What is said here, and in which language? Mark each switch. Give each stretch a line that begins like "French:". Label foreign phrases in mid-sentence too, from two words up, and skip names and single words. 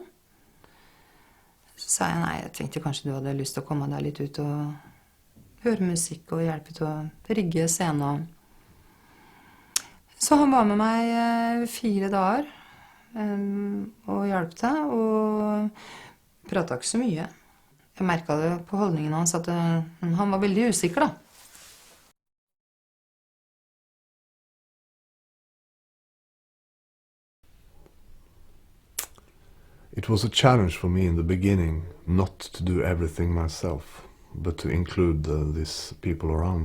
Norwegian: Så sa jeg nei, jeg tenkte kanskje du hadde lyst til å komme deg litt ut og høre musikk og hjelpe til å rigge scenen. Så han var med meg 4 dager og hjalp til, og pratet ikke så mye. Jeg merket det på holdningen hans at han var veldig usikker da.
English: It was a challenge for me in the beginning not to do everything myself, but to include these people around me.